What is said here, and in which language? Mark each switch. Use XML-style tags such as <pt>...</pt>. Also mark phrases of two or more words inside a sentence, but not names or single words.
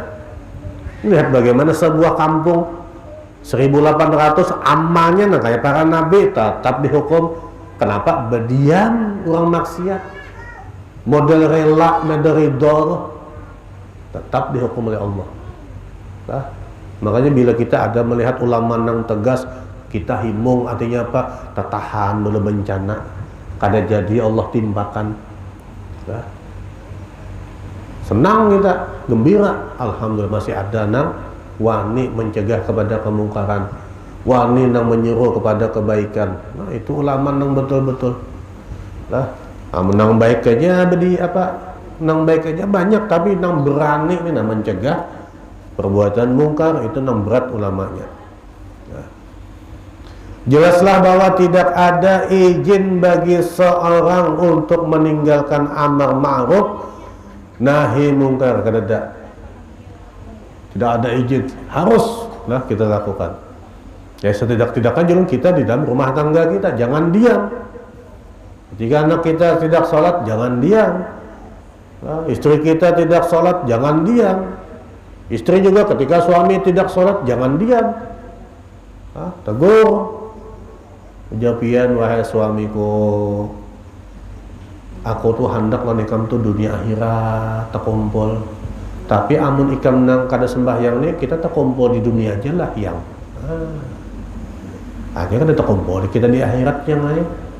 <id>Lihat bagaimana sebuah kampung 1.800 amalnya kayak para nabi tetap dihukum. Kenapa? Berdiam orang maksiat, model rela, model ridho, tetap dihukum oleh Allah.</id> <bjn>Makanya bila kita ada melihat ulama yang tegas, kita himung, artinya apa? Tertahan dulu bencana, kada jadi Allah timpakan. Senang kita, gembira, alhamdulillah masih ada nang wani mencegah kepada kemungkaran, wani nang menyuruh kepada kebaikan. Nah itu ulama nang betul-betul. Nang baik aja nang baik aja banyak, tapi nang berani ini nang mencegah perbuatan mungkar, itu nang berat ulamanya.</bjn> <id>Jelaslah bahwa tidak ada izin bagi seorang untuk meninggalkan</id> <ar>amar ma'ruf nahi mungkar,</ar> <id>tidak ada izin, haruslah kita lakukan. Ya setidak-tidaknya jangan kita di dalam rumah tangga kita jangan diam. Ketika anak kita tidak sholat, jangan diam. Istri kita tidak sholat, jangan diam. Istri juga ketika suami tidak sholat, jangan diam. Tegur.</id> <bjn>Ujapian, wahai suamiku, aku tuh hendak ikam tuh dunia akhirat terkumpul. Tapi amun ikam nang kada sembahyang nih, kita terkumpul di dunia aja lah yang. Akhirnya kada terkumpul kita di akhirat yang lain.</bjn>